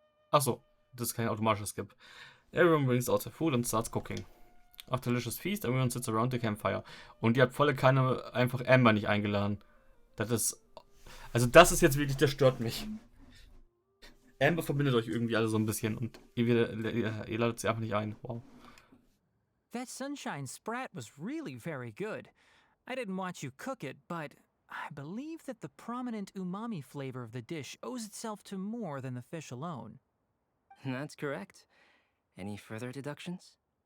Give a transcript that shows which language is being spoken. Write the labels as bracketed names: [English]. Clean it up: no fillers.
[German] Achso, das ist kein automatisches Skip. [English] Everyone brings out the food and starts cooking. After a delicious feast, everyone sits around the campfire. [German] Und ihr habt volle Kanne einfach Amber nicht eingeladen. Das ist... Also das ist jetzt wirklich, das stört mich. Amber verbindet euch irgendwie alle so ein bisschen und ihr ladet sie einfach nicht ein. [English] Wow. That sunshine sprat was really very good. I didn't watch you cook it, but I believe that the prominent umami flavor of the dish owes itself to more than the fish alone. That's correct. Any further deductions?